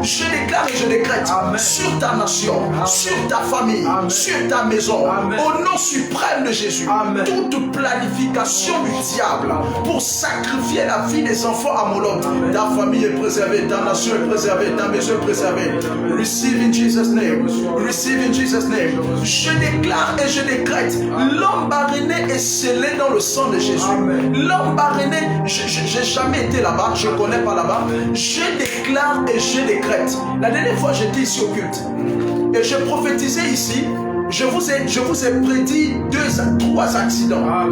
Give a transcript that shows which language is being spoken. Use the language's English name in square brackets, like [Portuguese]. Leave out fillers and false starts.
[French] Je déclare et je décrète sur ta nation, sur ta famille, sur ta maison, au nom suprême de Jésus, toute planification du diable pour sacrifier la vie des enfants à Moloch, ta famille est préservée, ta nation est préservée, ta maison est préservée. [English] Receive in Jesus' name, receive in Jesus' name. [French] Je déclare et je décrète, Lambaréné est scellé dans le sang de Jésus. Lambaréné, j'ai jamais été là-bas, je ne connais pas là-bas. Je déclare et je décrète. La dernière fois j'étais ici au culte et je prophétisais ici. Je vous ai prédit 3 accidents.